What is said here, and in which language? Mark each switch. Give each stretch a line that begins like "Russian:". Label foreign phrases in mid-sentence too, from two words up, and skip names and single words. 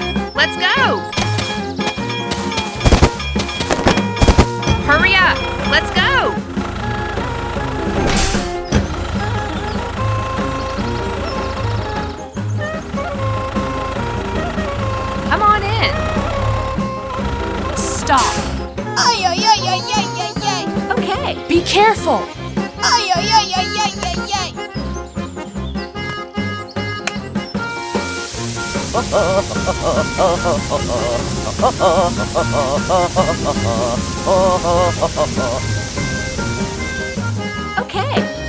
English: Let's go! Hurry up! Let's go! Come on in. Stop. Ay, ay, ay, ay, ay, ay, ay. Okay. Be careful. Ay, ay, ay, ay, ay, ay, ay. Okay.